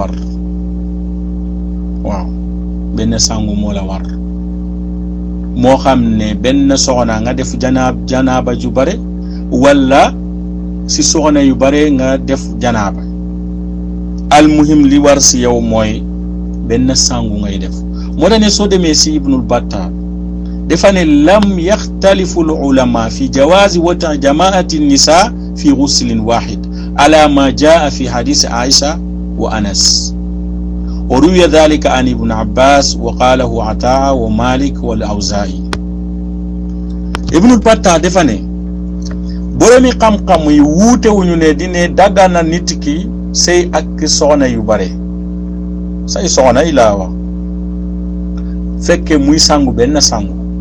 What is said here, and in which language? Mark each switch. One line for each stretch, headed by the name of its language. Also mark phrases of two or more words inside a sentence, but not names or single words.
Wolof: war waaw benn sangu moo la war moo xam ne benn soxna nga def janaaba ju bare wala si soxna yu bare nga def janaaba almuhim li war si yow mooy benn sangu ngay def moo tax ne soo demee si Ibnul Battal dafa ne
Arabic: لم يختلف العلماء في جواز وطء جماعة نساء في غسل واحد على ما جاء في حديث عائشة وأنس وروي ذلك عن ابن عباس وقاله عطاء ومالك والأوزاعي
Wolof: Ibnul Battal dafa ne boromi xam-xam yi wuute wuñu ne dine dagga na nit ki sëy ak soxna yu bare say soxna yi laa wax fekke muy sangu benn sangu